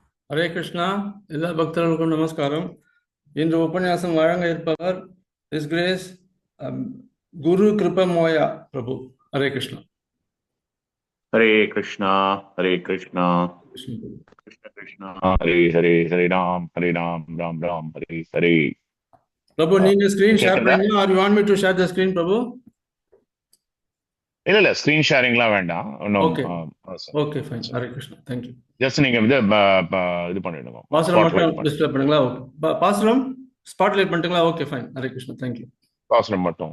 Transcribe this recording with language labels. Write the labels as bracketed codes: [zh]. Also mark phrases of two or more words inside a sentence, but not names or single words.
[ta] ஹரே கிருஷ்ணா. எல்லா பக்தர்களுக்கும் நமஸ்காரம். இன்று உபன்யாசம் வழங்க இருப்பவர் [en] His Grace [ta] குரு கிருபமோயா பிரபு. ஹரே கிருஷ்ணா. [sa] Hare Krishna, Hare Krishna, [ta] கிருஷ்ண பிரபு. [sa] Krishna Krishna, Hare Hare, Hare Ram, Ram Ram, Hare Hare. [ta] பிரபு, நீங்க [en] screen share [ta] கேக்குறதா? பண்ணீங்களா? [en] are you want me to share the screen பிரபு? [ta] இல்ல [en] screen sharing [ta] வேண்டாம் ஒன்றும். [en] okay, okay, fine. Hare Krishna, thank you. [ta] ஜஸ்ட் நீங்க இது பண்ணிடுங்க, பாசுரம் மட்டும் ஸ்பாட்லைட் பண்ணி, டிஸ்பிளே பண்ணுங்களா? ஓகே. பாசுரம் ஸ்பாட்லைட் பண்ணிட்டுங்களா? [en] okay, fine. Hare Krishna, thank you. [ta] பாசுரம் மட்டும்.